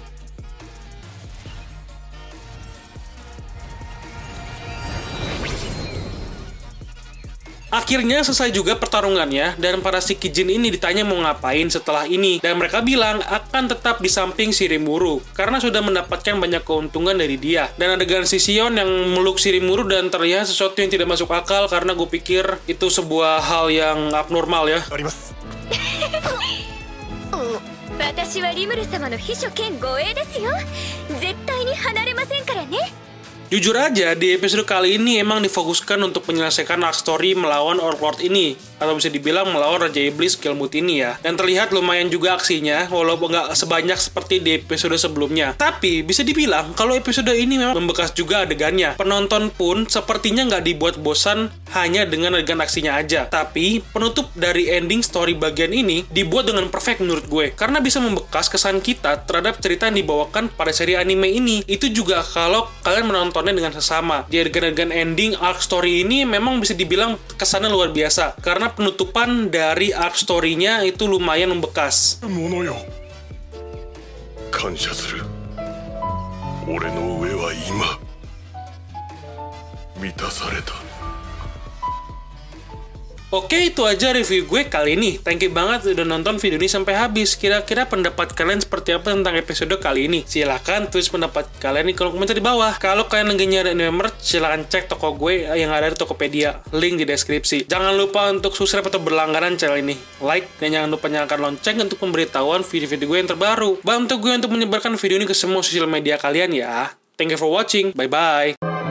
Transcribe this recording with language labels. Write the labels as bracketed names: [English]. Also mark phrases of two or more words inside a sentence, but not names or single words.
[Indonesian] Akhirnya selesai juga pertarungannya, dan para Shikijin ini ditanya mau ngapain setelah ini, dan mereka bilang akan tetap di samping Shirimuru karena sudah mendapatkan banyak keuntungan dari dia. Dan adegan si Shion yang meluk Shirimuru dan terlihat sesuatu yang tidak masuk akal karena gue pikir itu sebuah hal yang abnormal ya. [Japanese] 私はリムル様の秘書兼護衛ですよ。絶対に離れませんからね。 [Indonesian] Jujur aja, di episode kali ini emang difokuskan untuk menyelesaikan [English] arc story [Indonesian] melawan Orc ini, atau bisa dibilang melawan Raja Iblis Galmut ini ya. Dan terlihat lumayan juga aksinya, walaupun nggak sebanyak seperti di episode sebelumnya. Tapi bisa dibilang kalau episode ini memang membekas juga adegannya. Penonton pun sepertinya nggak dibuat bosan hanya dengan adegan aksinya aja. Tapi penutup dari [English] ending story [Indonesian] bagian ini dibuat dengan perfect menurut gue, karena bisa membekas kesan kita terhadap cerita yang dibawakan pada seri anime ini. Itu juga kalau kalian menonton dengan sesama. Di adegan-adegan [English] ending arc story [Indonesian] ini memang bisa dibilang kesannya luar biasa karena penutupan dari [English] arc story- [Indonesian] nya itu lumayan membekas. [Japanese] 感謝する。俺の上は今満たされた。 [Indonesian] Oke, itu aja review gue kali ini. [English] Thank you [Indonesian] banget udah nonton video ini sampai habis. Kira-kira pendapat kalian seperti apa tentang episode kali ini? Silahkan tulis pendapat kalian di kolom komentar di bawah. Kalau kalian lagi nyari [English] anime merch, [Indonesian] silahkan cek toko gue yang ada di Tokopedia. Link di deskripsi. Jangan lupa untuk subscribe atau berlangganan channel ini. Like, dan jangan lupa nyalakan lonceng untuk pemberitahuan video-video gue yang terbaru. Bantu gue untuk menyebarkan video ini ke semua sosial media kalian ya. [English] Thank you for watching. Bye-bye.